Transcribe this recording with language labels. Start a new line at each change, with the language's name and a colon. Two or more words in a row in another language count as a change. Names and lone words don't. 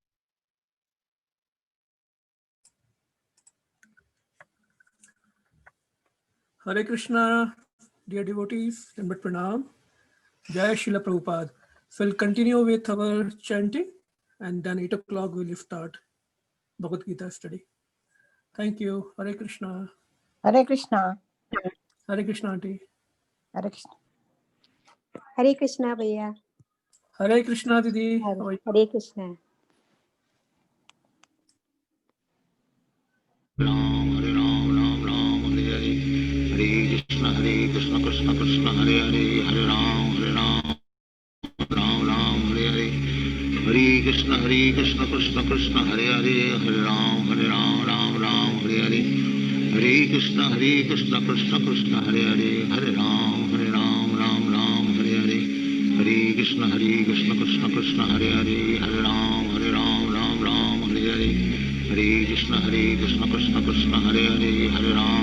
English: Hare Krishna, dear devotees, and pranam. Jai Srila Prabhupada. So we'll continue with our chanting, and then 8 o'clock we'll start Bhagavad Gita study. Thank you. Hare Krishna. Hare Krishna. Hare Krishna auntie. Hare Krishna.
Hindi: हरे कृष्णा भैया।
English: Hare Krishna didi. How are you?
Hindi: हरे कृष्णा।
Sanskrit: राम हरे राम राम राम हरे हरे हरे कृष्ण कृष्ण कृष्ण हरे हरे हरे राम राम राम हरे हरे हरे कृष्ण कृष्ण कृष्ण हरे हरे हरे राम राम राम हरे हरे हरे कृष्ण कृष्ण कृष्ण हरे हरे हरे राम राम हरे हरे हरे कृष्ण कृष्ण कृष्ण हरे हरे हरे राम राम हरे हरे हरे कृष्ण कृष्ण कृष्ण हरे हरे हरे